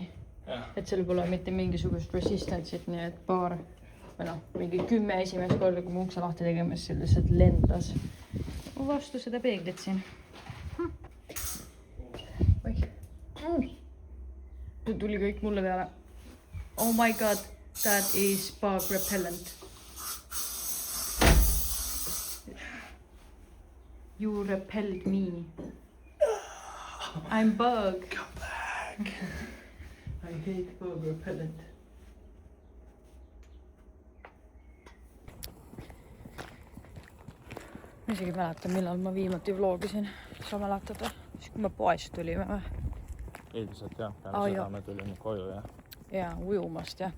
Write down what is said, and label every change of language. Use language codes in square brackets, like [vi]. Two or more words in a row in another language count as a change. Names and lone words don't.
[et] Et seal pole mitte mingisugust resistance'it, nii et paar või mingi 10 esimest korda, kui ma ukse lahti tegemas, see lihtsalt lendas vastu seda peeglit siin. See tuli kõik mulle peale. [en] Oh my god, that is bug repellent. You repelled me. I'm bug. Come back. I hate bug repellent. [et] Ma isegi mäletan, millal ma viimati vlogisin. Sa mäletad või? Siis kui me poest tulime või? Ilmselt jah, peale seda me tulime koju jah. Jaa, ujumast jah.